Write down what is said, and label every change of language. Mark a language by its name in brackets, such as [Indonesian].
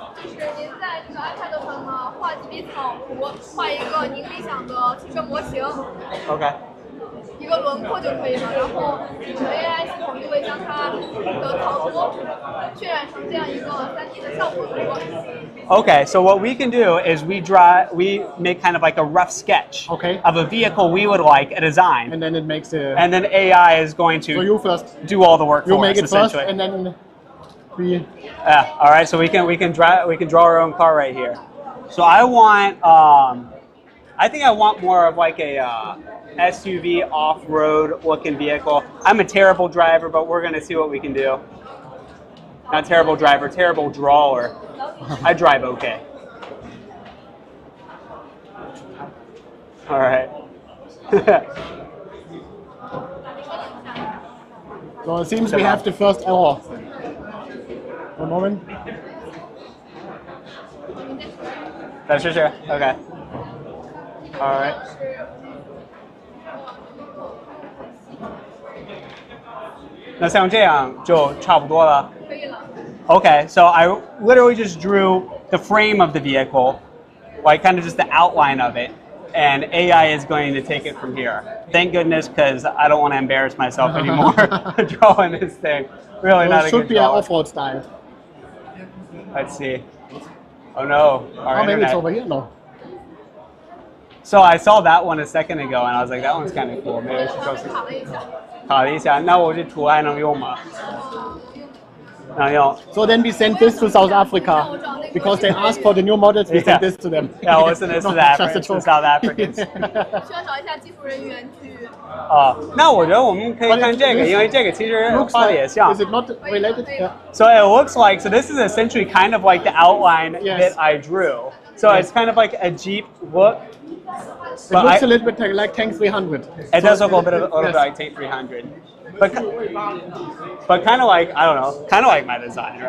[Chinese] 就是您在这个 iPad 上呢画几笔草图，画一个您理想的汽车模型。 OK。一个轮廓就可以了，然后我们 AI 系统就会将它的草图渲染成这样一个3D 的效果图。 [English] Okay, so what we can do is we make kind of like a rough sketch of a vehicle we would like a design. And then it makes and then AI is going to do all the work for us. You make it first, essentially. and then we. Yeah. All right. So we can draw our own car right here. So I want I think I want more of like a SUV off-road looking vehicle. I'm a terrible driver, but we're gonna see what we can do. Not terrible driver, terrible drawer. I drive okay. All right. So it seems we have the first error. One moment. That's for sure. Okay. All right. [Chinese] Now, 像这样就差不多了。可以了。 [English] Okay, so I literally just drew the frame of the vehicle, like kind of just the outline of it, and AI is going to take it from here. Thank goodness, because I don't want to embarrass myself anymore drawing this thing. Really not a good It should be an off-road style. Let's see. Oh no, our maybe internet. it's over here. No. So I saw that one a second ago, and I was like, that one's kind of cool. Maybe I should post it. [Chinese] 卡了一下，那我这图还能用吗？能用。 [English] So then we sent this to South Africa because they asked for the new models. We sent this to them. Yeah, we'll send this to South Africans. [Chinese] 需要找一下技术人员去。那我觉得我们可以看这个，因为这个其实画的也像。 [English] Is it not related? Yeah. So it looks like, so this is essentially kind of like the outline that I drew. So it's kind of like a Jeep look. It looks a little bit like Tank 300. It does look a little bit like Tank 300. But kind of like, I don't know, kind of like my design, right?